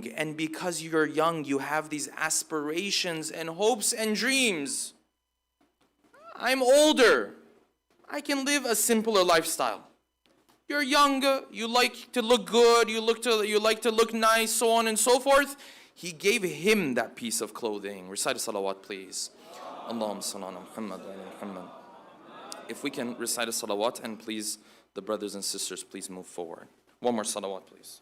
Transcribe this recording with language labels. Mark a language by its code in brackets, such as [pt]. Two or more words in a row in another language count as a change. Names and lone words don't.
[en] And because you're young, you have these aspirations and hopes and dreams. I'm older. I can live a simpler lifestyle. You're young, you like to look good, you like to look nice, so on and so forth. He gave him that piece of clothing. Recite a salawat, please. [ar] اللهم صل على محمد وعلى محمد. [en] If we can recite a salawat, and please, the brothers and sisters, please move forward. One more salawat, please.